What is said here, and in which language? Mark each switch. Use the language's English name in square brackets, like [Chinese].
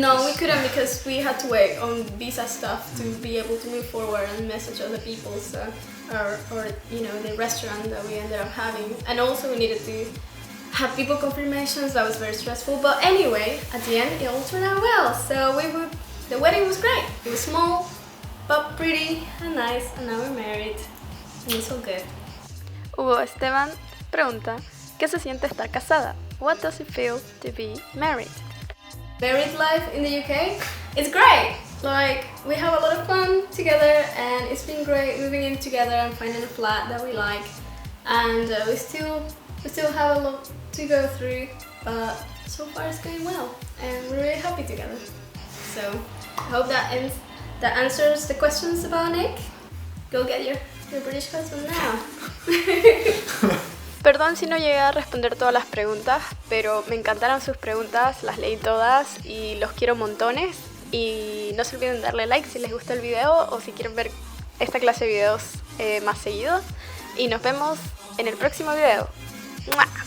[English] No, we couldn't, because we had to wait on visa stuff to be able to move forward and message other people, so, or you know, the restaurant that we ended up having, and also we needed to have people confirmations. That was very stressful, but anyway, at the end it all turned out well. So the wedding was great. It was small, but pretty and nice, and now we're married, and it's all good. [Spanish] Hugo Esteban pregunta, ¿qué se siente estar casada? [English] What does it feel to be married? Married life in the UK, it's great. Like, we have a lot of fun together, and it's been great moving in together and finding a flat that we like. And we still have a lot to go through, but so far it's going well, and we're really happy together. So I hope that answers the questions about Nick. Go get your British husband now. [Spanish] Perdón si no llegué a responder todas las preguntas, pero me encantaron sus preguntas, las leí todas y los quiero montones. Y no se olviden darle like si les gustó el video o si quieren ver esta clase de videos más seguido. Y nos vemos en el próximo video. ¡Mua!